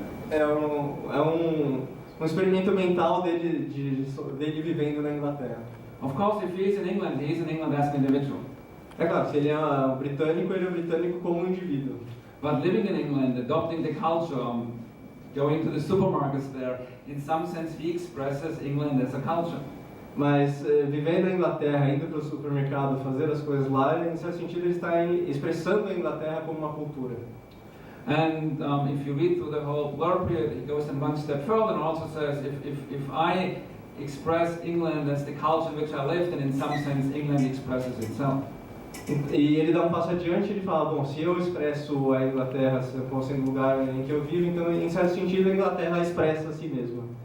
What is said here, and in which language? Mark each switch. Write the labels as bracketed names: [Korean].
[Portuguese] É um experimento mental dele vivendo na Inglaterra. [English] Of course, if he is in England as an individual. [Portuguese] É claro, se ele é britânico, ele é britânico como um indivíduo. [English] But living in England, adopting the culture, going to the supermarkets there, in some sense he expresses England as a culture. [Portuguese] Mas vivendo na Inglaterra, indo para o supermercado, fazer as coisas lá, em certo sentido ele está expressando a Inglaterra como uma cultura. [English] And if you read through the whole blurb here, he goes one step further and also says, if I express England as the culture in which I live, then in some sense England expresses itself. [Portuguese] E ele dá um passo adiante e ele fala, bom, se eu expresso a Inglaterra como sendo o lugar em que eu vivo, então em certo sentido a Inglaterra expressa a si mesma.